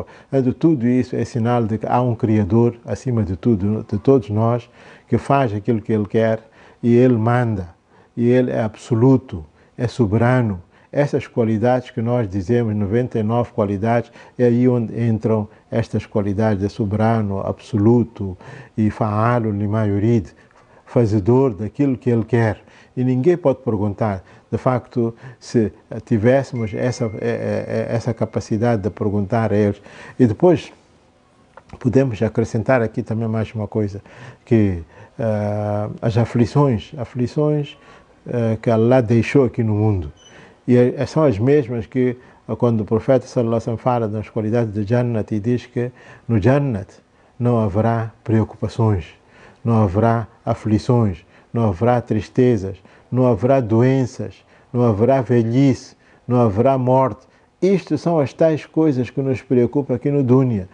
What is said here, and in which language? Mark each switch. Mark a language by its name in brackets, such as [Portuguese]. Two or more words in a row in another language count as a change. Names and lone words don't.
[Portuguese] Então, tudo isso é sinal de que há um Criador, acima de tudo, de todos nós, que faz aquilo que Ele quer e Ele manda. E Ele é absoluto, é soberano. Essas qualidades que nós dizemos, 99 qualidades, é aí onde entram estas qualidades de soberano, absoluto e [Arabic] فعال لما يريد, [Portuguese] fazedor daquilo que Ele quer. E ninguém pode perguntar. De facto, se tivéssemos essa capacidade de perguntar a eles. E depois, podemos acrescentar aqui também mais uma coisa, que as aflições que Allah deixou aqui no mundo. E são as mesmas que, quando o profeta [Arabic] صلى الله عليه وسلم [Portuguese] fala das qualidades do Jannat, e diz que no Jannat não haverá preocupações, não haverá aflições, não haverá tristezas, não haverá doenças, não haverá velhice, não haverá morte. Isto são as tais coisas que nos preocupam aqui no Dunya.